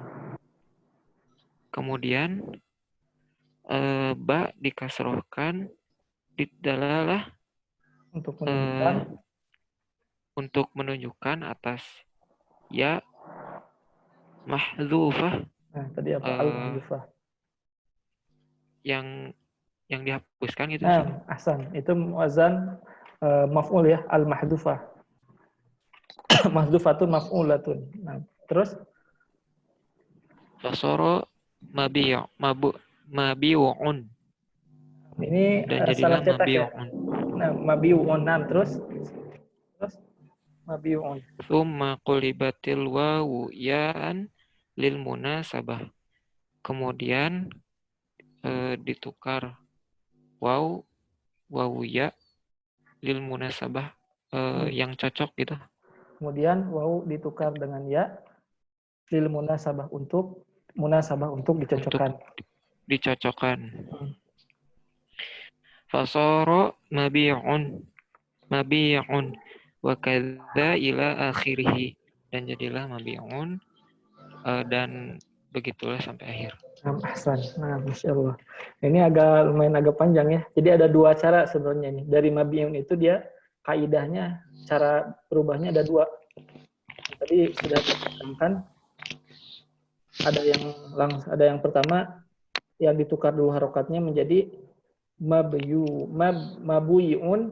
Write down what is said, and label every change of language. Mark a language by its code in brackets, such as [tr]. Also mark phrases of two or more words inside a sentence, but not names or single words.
[id] Kemudian ba dikasrohkan liddalalah untuk menunjukkan atas [ar] ya mahdzufah. [id] Nah, tadi apa? Al-mahdzufah. Yang dihapuskan gitu. Nah, ahsan. Itu wazan maf'ul ya, al-mahdzufah. [ar] Mahzufatun maf'ulatun. Nah, terus Fasoro mabi'un. [id] ini Dan salah jadilah cetak ya. mabi'un. Nah, mabi'un. Nah, terus mabi'un. [ar] Tsumma qulibatil wawu ya'an lil munasabah. [id] Kemudian ditukar wawu ya [ar] lil munasabah [id] yang cocok gitu. Kemudian wawu ditukar dengan ya [ar] lil munasabah [id] untuk dicocokkan. Dicocokkan. [ar] Fasoro mabi'un wa kadza ila akhirih. [id] Dan jadilah mabi'un dan begitulah sampai akhir. Ahsan. Nah, [ar] Masya Allah. [id] Ini lumayan agak panjang ya. Jadi ada dua cara sebenarnya ini. Dari mabi'un itu dia kaidahnya, cara berubahnya ada dua. Tadi sudah diterangkan. Ada yang pertama yang ditukar dulu harokatnya menjadi mabuyun.